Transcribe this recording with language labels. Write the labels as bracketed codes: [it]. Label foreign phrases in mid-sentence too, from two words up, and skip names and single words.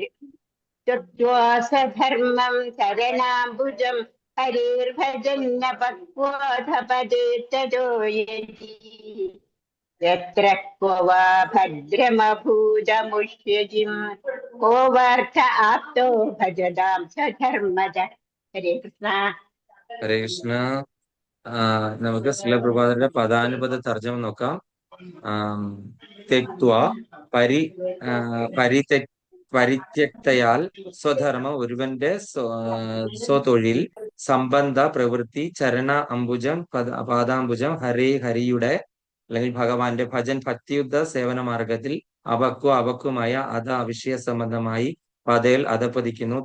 [sa] त्यक्त्वा स्वधर्मं चरणाम्बुजं हरिर्भजन्न पक्वोऽधपदेततो यदि यत्र क्व वा भद्रमभूतमुष्य किं को वार्थ आप्तो भजतां स्वधर्मदः. हरे कृष्ण. हरे कृष्ण. [ml] നമുക്ക് ശ്രീലപ്രഭാതരുടെ പദാനുപദ തർജ്ജമ നോക്കാം. തെക്വ പരിത്യക്തയാൽ സ്വധർമ്മം ഒരുവന്റെ സ്വതൊഴിൽ സംബന്ധ പ്രവൃത്തി ചരണ അംബുജം പാദാംബുജം ഹരിയുടെ അല്ലെങ്കിൽ ഭഗവാന്റെ ഭജൻ ഭക്തിയുദ്ധ സേവന മാർഗത്തിൽ അപക്വമായ അധ വിഷയ സംബന്ധമായി പതയിൽ അധപ്പതിക്കുന്നു.